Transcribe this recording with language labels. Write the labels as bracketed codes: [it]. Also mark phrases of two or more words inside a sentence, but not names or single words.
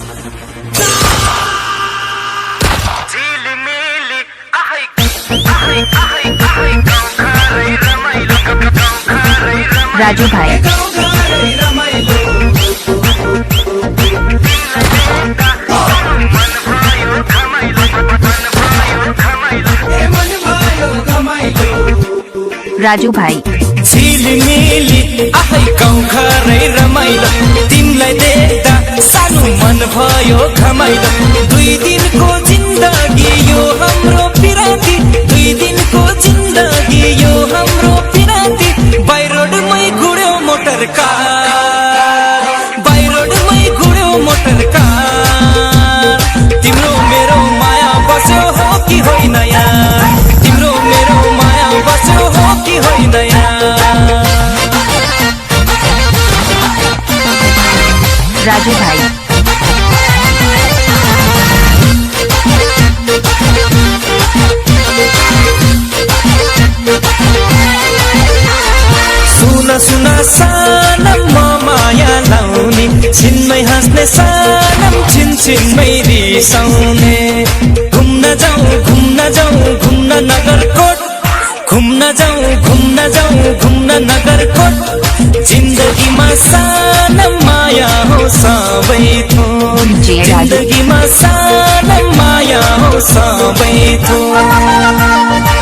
[ne] Raju Bhai. Raju Bhai. झिलिमिली आफै गाउँ घरै रमाइलो तिमीलाई देख्दा सानो मन भयो घमाइलो 2 दिनको जिन्दगी यो हाम्रो पिराती 2 दिनको जिन्दगी यो हाम्रो पिराती बाइ रोडमै गुड्यो [en] motor car [ne] बाइ रोडमै गुड्यो [en] motor car [ne] तिम्रो मेरो माया बस्यो हो कि होइन यार तिम्रो मेरो माया बस्यो हो कि होइन यार Raju Bhai. सुना सुना सानम माया लाउने छिनमै हाँस्ने सानम छिनछिनमै रिसाउने घुम्न जाउँ घुम्न नगरकोट घुम्न जाउँ नगरकोट जिन्दगीमा सानम माया हो सबै थोक जिन्दगीमा सानम माया हो सबै थोक